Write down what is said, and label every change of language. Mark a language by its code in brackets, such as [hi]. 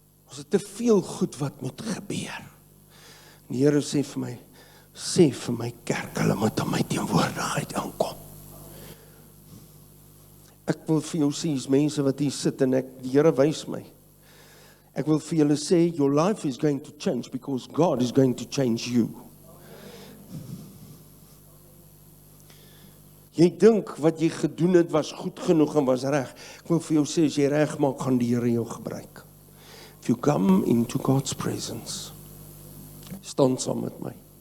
[af] Ons het te veel goed wat moet gebeur. Die Here sê vir my kerk, hulle moet in my teenwoordigheid aankom. Ek wil vir jou sê, is mense wat hier sit en die Here wys my. Ek wil vir julle sê, [en] your life is going to change because God is going to change you. [af] Jy dink wat jy gedoen het was goed genoeg en was reg. Ek wil vir jou sê, as jy reg maak, gaan die Here jou gebruik. [en] If you come into God's presence, [af] staan saam met my.